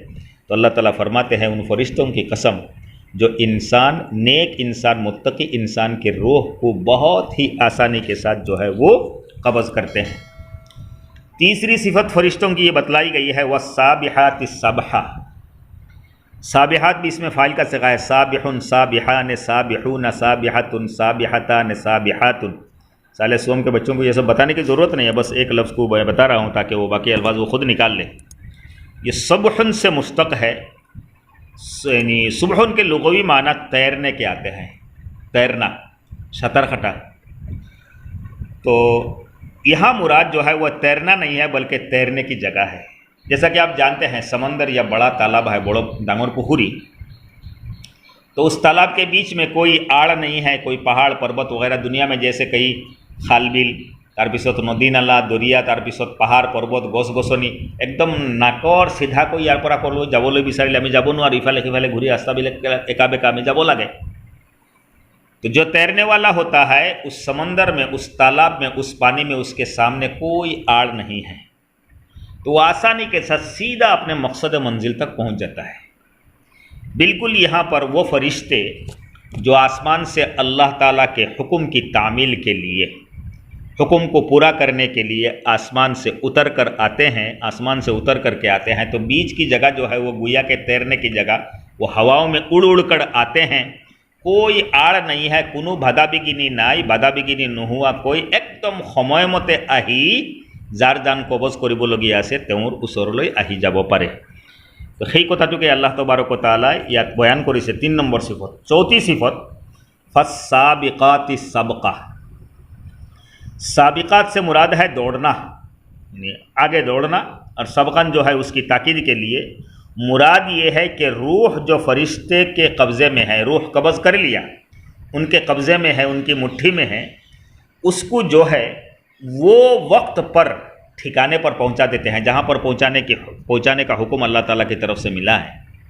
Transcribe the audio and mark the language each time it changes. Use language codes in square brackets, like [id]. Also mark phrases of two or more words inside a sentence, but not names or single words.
[ur] تو اللہ تعالیٰ فرماتے ہیں ان فرشتوں کی قسم جو انسان، نیک انسان، متقی انسان کے روح کو بہت ہی آسانی کے ساتھ جو ہے وہ قبض کرتے ہیں۔ تیسری صفت فرشتوں کی یہ بتلائی گئی ہے [ar] وَالسَّابِحَاتِ سَبْحًا۔ [ur] سابحات بھی اس میں فاعل کا صیغہ ہے، [ar] سابحٌ سابحان سابحون سابحۃ سابحتان سابحات۔ [ur] سال سوم کے بچوں کو یہ سب بتانے کی ضرورت نہیں ہے، بس ایک لفظ کو بتا رہا ہوں تاکہ وہ باقی الفاظ وہ خود نکال لیں۔ یہ سبحٌ سے مشتق ہے، یعنی سبحٌ کے لغوی معنی تیرنے کے آتے ہیں، تیرنا، شتر خٹا۔ تو یہاں مراد جو ہے وہ تیرنا نہیں ہے بلکہ تیرنے کی جگہ ہے۔ جیسا کہ آپ جانتے ہیں سمندر یا بڑا تالاب ہے، [as] বৰ ডাঙৰ পুখুৰী, [ur] تو اس تالاب کے بیچ میں کوئی آڑ نہیں ہے، کوئی پہاڑ پربت وغیرہ دنیا میں جیسے کئی خال [as] বিল তাৰপিছত নদী নালা দৰিয়া তাৰপিছত পাহাৰ পৰ্বত গছ গছনি একদম নাকৰ চিধাকৈ ইয়াৰ পৰা ক'লৈ যাবলৈ বিচাৰিলে আমি যাব নোৱাৰোঁ, ইফালে সিফালে ঘূৰি ৰাস্তাবিলাক একা বেকা আমি যাব লাগে। [ur] تو جو تیرنے والا ہوتا ہے اس سمندر میں، اس تالاب میں، اس پانی میں اس کے سامنے کوئی آڑ نہیں ہے، تو وہ آسانی کے ساتھ سیدھا اپنے مقصد منزل تک پہنچ جاتا ہے۔ بالکل یہاں پر وہ فرشتے جو آسمان سے اللہ تعالیٰ کے حکم کی تعمیل کے لیے، حکم کو پورا کرنے کے لیے آسمان سے اتر کر آتے ہیں، آسمان سے اتر کر کے آتے ہیں، تو بیچ کی جگہ جو ہے وہ گویا کے تیرنے کی جگہ، وہ ہواؤں میں اڑ اڑ کر آتے ہیں، کوئی آڑ نہیں ہے، [as] কোনো বাধা বিঘিনি নাই, বাধা বিঘিনি নোহোৱা কৈ একদম সময়মতে আহি যাৰ যান কবজ কৰিবলগীয়া আছে তেওঁৰ ওচৰলৈ আহি যাব পাৰে। তো সেই কথাটোকে আল্লাহ তবাৰক তাআলাই ইয়াত বয়ান কৰিছে 3 নম্বৰ সিফত। চৌথি সিফত [ar] فالسابقات سبقا. [ur] سابقات سے مراد ہے دوڑنا، یعنی آگے دوڑنا، اور سبقاً جو ہے اس کی تاکید کے لیے مراد یہ ہے کہ روح جو فرشتے کے قبضے میں ہے، روح قبض کر لیا، ان کے قبضے میں ہے، ان کی مٹھی میں ہے، اس کو جو ہے وہ وقت پر ٹھکانے پر پہنچا دیتے ہیں جہاں پر پہنچانے کا حکم اللہ تعالیٰ کی طرف سے ملا ہے۔